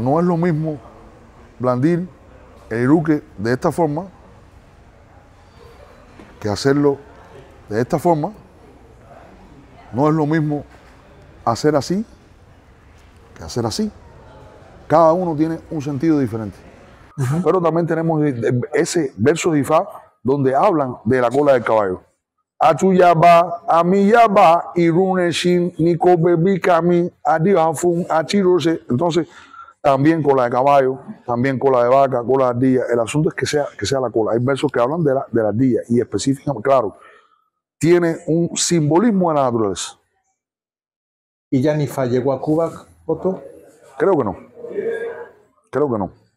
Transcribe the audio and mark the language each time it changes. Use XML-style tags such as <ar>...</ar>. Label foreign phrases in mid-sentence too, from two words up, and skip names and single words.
<es>No es lo mismo blandir el iruque de esta forma que hacerlo de esta forma. No es lo mismo hacer así que hacer así. Cada uno tiene un sentido diferente. Pero también tenemos ese verso de Ifá donde hablan de la cola del caballo.</es> <yo>Achuyaba, amiyaba, iruneshin, nikobebikami, adiafun, achirose.</yo> <es>Entonces, también cola de caballo, también cola de vaca, cola de ardilla. El asunto es que sea la cola. Hay versos que hablan de la ardilla y específicamente, claro, tiene un simbolismo de la naturaleza. ¿Y ya Nifa llegó a Cuba, Otto? Creo que no. Creo que no.</es>